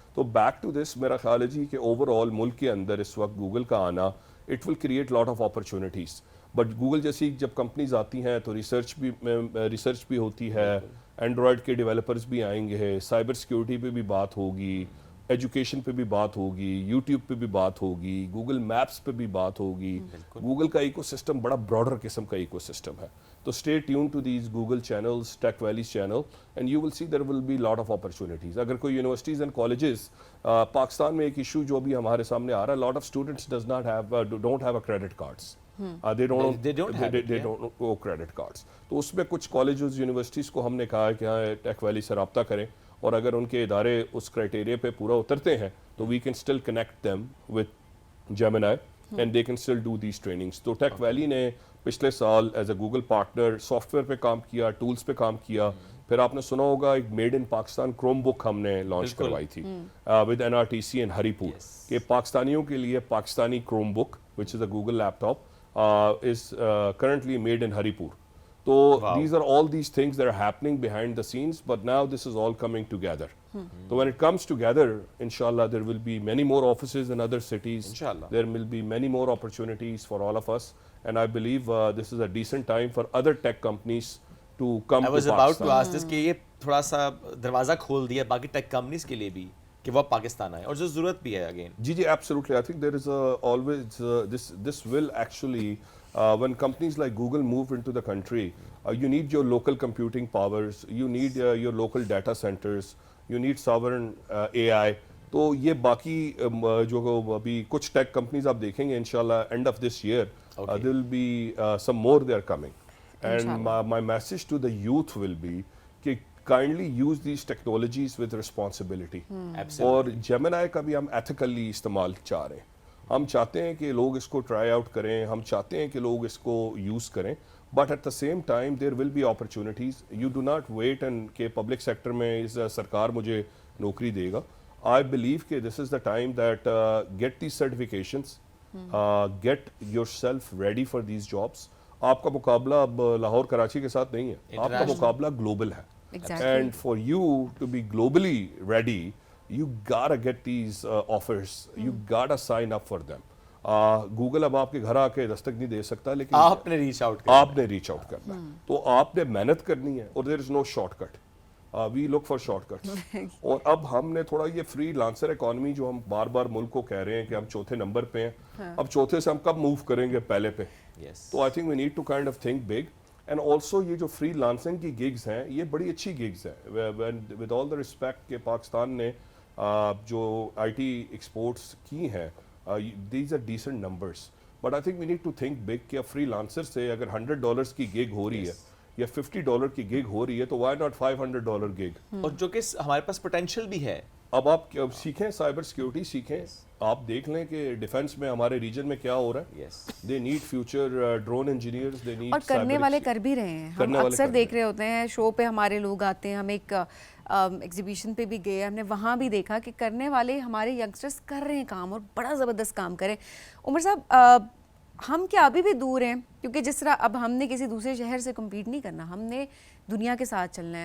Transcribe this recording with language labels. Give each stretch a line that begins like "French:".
Urdu: تو
English: back to this
Urdu: میرا خیال ہے جی کہ اوور آل ملک کے اندر اس وقت گوگل کا آنا
English: It will create lot of opportunities.
Urdu: But Google جیسی جب کمپنیز آتی ہیں تو ریسرچ بھی ہوتی ہے, اینڈرائڈ کے ڈیولپرز بھی آئیں گے, سائبر سیکیورٹی پہ بھی بات ہوگی, ایجوکیشن پہ بھی بات ہوگی, یوٹیوب پہ بھی بات ہوگی, گوگل میپس پہ بھی بات ہوگی. گوگل کا ایکو سسٹم بڑا براڈر قسم کا ایکو سسٹم ہے. تو
English: Stay tune to these Google channels, Tech Valleys channel and you will see there will be lot of opportunities.
Urdu: اگر کوئی یونیورسٹیز اینڈ کالجز پاکستان میں ایک ایشو جو ابھی ہمارے سامنے آ رہا ہے,
English: Lot of students don't have a credit cards. They don't have credit cards.
Urdu: تو اس میں کچھ کالجز یونیورسٹیز کو ہم نے کہا ہے کہ ہاں ٹیک ویلی سے رابطہ کریں اور اگر ان کے ادارے اس کرائٹیریا پہ پورا اترتے ہیں تو
English: We can still connect them with Gemini and they can still do these trainings.
Urdu: تو ٹیک ویلی نے پچھلے سال as a Google partner soft where پہ کام کیا, ٹولس پہ کام کیا. پھر آپ نے سنا ہوگا ایک میڈ ان پاکستان کروم بک ہم نے لانچ کروائی تھی ود NRTC in ہری پور کہ پاکستانیوں کے لیے Pakistani Chrome book
English: which is a Google laptop is currently made in Haripur. So these are all these things that are happening behind the scenes, but now this is all coming together. So when it comes together, inshallah, there will be many more offices in other cities. Inshallah. There will be many more opportunities for all of us. And I believe this is a decent time for other tech companies to come I to was about to Pakistan. ask this
Urdu: کہ یہ تھوڑا سا دروازہ کھول دیا باقی tech companies کے لیے بھی کہ وہ پاکستان آئے اور جو ضرورت بھی ہے again. جی absolutely.
English: I think there is always this will actually when companies like Google move into the country, you need your local computing powers, you need your local data centers, you need sovereign AI.
Urdu: تو یہ باقی جو ابھی کچھ tech companies آپ دیکھیں گے انشاءاللہ
English: End of this year there will be some more they are coming. And my message to the youth will be کہ kindly use these technologies with responsibility.
Urdu: اور Gemini کا بھی ہم ethically استعمال چاہ رہے ہیں. ہم چاہتے ہیں کہ لوگ اس کو ٹرائی آؤٹ کریں, ہم چاہتے ہیں کہ لوگ اس کو یوز کریں,
English: But at the same time there will be opportunities. You do not wait and
Urdu: کہ پبلک سیکٹر میں سرکار مجھے نوکری دے گا.
English: I believe کہ this is the time that get these certifications, get yourself ready for these jobs.
Urdu: آپ کا مقابلہ اب لاہور کراچی کے ساتھ نہیں ہے, آپ کا مقابلہ گلوبل ہے.
English: And for you to be globally ready, you gotta get these offers, you gotta sign up for them.
Urdu: Google اب آپ کے گھر آ کے دستک نہیں دے سکتا, لیکن آپ نے ریچ آؤٹ کرنا ہے. تو آپ نے محنت کرنی ہے, اور
English: there is no shortcut. We look for shortcuts.
Urdu: اور اب ہم نے تھوڑا یہ فری لانسر اکانومی جو ہم بار بار ملک کو کہہ رہے ہیں کہ ہم چوتھے نمبر پہ ہیں, اب چوتھے سے ہم کب موو کریں گے پہلے پہ.
English: تو I think we need to kind of think big.
Urdu: And also یہ جو فری لانسنگ کی گگز ہیں یہ بڑی اچھی گگز ہیں.
English: with all the respect
Urdu: کہ پاکستان نے جو آئی ٹی ایکسپورٹس کی ہیں,
English: these are decent numbers, but I think we need to think big
Urdu: کہ فری لانسر سے اگر $100 کی گگ ہو رہی ہے یا $50 کی گگ ہو رہی ہے, تو
English: why not
Urdu: $500 گگ. اور جو کہ ہمارے پاس پوٹینشیل بھی ہے. اب آپ سیکھیں, سائبر سیکیورٹی سیکھیں. آپ دیکھ لیں کہ ڈیفنس میں ہمارے ریجن میں کیا ہو رہا ہے.
English: they need future drone engineers, they need,
Urdu: اور کرنے والے کر بھی رہے ہیں. ہم اکثر دیکھ رہے ہوتے ہیں شو پہ ہمارے لوگ آتے ہیں, ہم ایک ایگزیبیشن پہ بھی گئے, ہم نے وہاں بھی دیکھا کہ کرنے والے ہمارے ینگسٹرس کر رہے ہیں کام, اور بڑا زبردست کام کریں. عمر صاحب, ہم کیا ابھی بھی دور ہیں, کیونکہ جس طرح اب ہم نے کسی دوسرے شہر سے کمپیٹ نہیں کرنا, ہم نے دنیا کے ساتھ چلنا ہے.